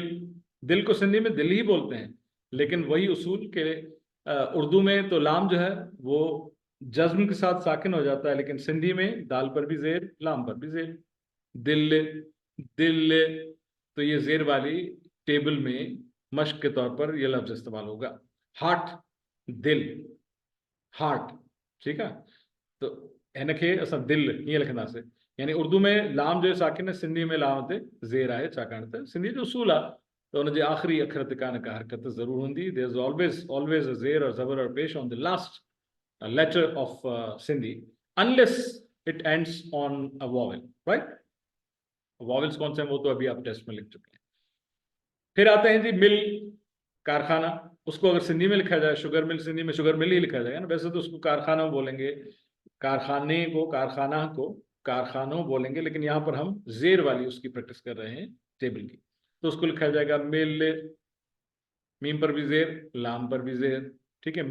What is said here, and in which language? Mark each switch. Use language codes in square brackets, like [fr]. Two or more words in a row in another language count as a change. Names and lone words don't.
[ur] دل کو سندھی میں دل ہی بولتے ہیں، لیکن وہی اصول کے اردو میں تو لام جو ہے وہ جزم کے ساتھ ساکن ہو جاتا ہے، لیکن سندھی میں دال پر بھی زیر، لام پر بھی زیر. دل، دل، تو یہ زیر والی ٹیبل میں مشق کے طور پر یہ لفظ استعمال ہوگا. ہارٹ، دل، ہارٹ، ٹھیک ہے. [sd] तो इनके असां दिल हीअं लिखंदासीं, [ur] یعنی اردو میں لام جو ساکن ہے, [sd] सिंधी में लाम ते ज़ेर आहे, छाकाणि त सिंधी जो उसूल आहे त हुनजे आख़िरी अखर ते का न का हरकत ज़रूर हूंदी। [en] there is always a [ur] زیر اور زبر اور پیش [en] on the last letter of Sindhi, unless it ends on a vowel, right. [ur] واولز کون سے ہیں وہ تو ابھی آپ ٹیسٹ میں لکھ چکے ہیں. پھر آتے ہیں جی مل، کارخانہ. اس کو اگر سندھی میں لکھا جائے, [en] sugar mill, [ur] سندھی میں [en] sugar mill [ur] ہی لکھا جائے گا نا، ویسے تو اس کو کارخانہ بولیں گے، کارخانے کو، کارخانہ کو کارخانوں بولیں گے، لیکن یہاں پر ہم زیر والی اس کی پریکٹس کر رہے ہیں ٹیبل کی، تو اس کو لکھا جائے گا مل، میم پر بھی زیر، لام پر بھی زیر، ٹھیک ہے.